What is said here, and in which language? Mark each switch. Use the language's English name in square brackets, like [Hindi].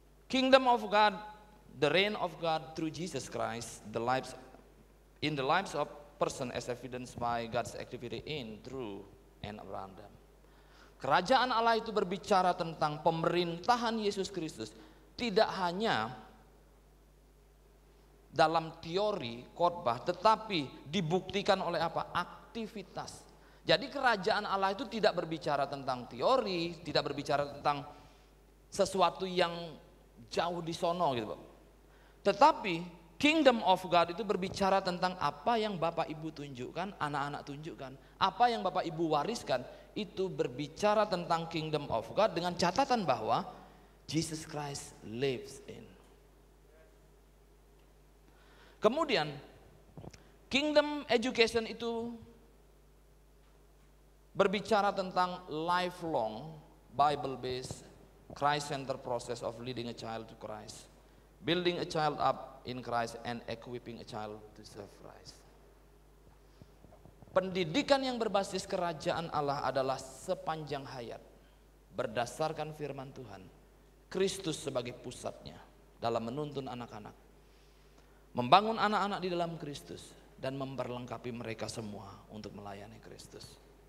[English] Kingdom of God, the reign of God through Jesus Christ, in the lives of person as evidenced by God's activity in, through, and around them. [Indonesian] Kerajaan Allah itu berbicara tentang pemerintahan Yesus Kristus, tidak hanya dalam teori khotbah, tetapi dibuktikan oleh apa? Aktivitas. Jadi kerajaan Allah itu tidak berbicara tentang teori, tidak berbicara tentang sesuatu yang jauh di sono gitu, Pak. Tetapi kingdom of God itu berbicara tentang apa yang Bapak Ibu tunjukkan, anak-anak tunjukkan, apa yang Bapak Ibu wariskan, itu berbicara tentang kingdom of God dengan catatan bahwa [English] Jesus Christ lives in. [Indonesian] Kemudian [English] kingdom education [Indonesian] itu berbicara tentang [English] lifelong Bible based Christ center process of leading a child to Christ, building a child up in Christ and equipping a child to serve Christ. [Indonesian] Pendidikan yang berbasis kerajaan Allah adalah sepanjang hayat, berdasarkan firman Tuhan, Kristus sebagai pusatnya dalam menuntun anak-anak, membangun anak-anak di dalam Kristus, dan memperlengkapi mereka semua untuk melayani Kristus.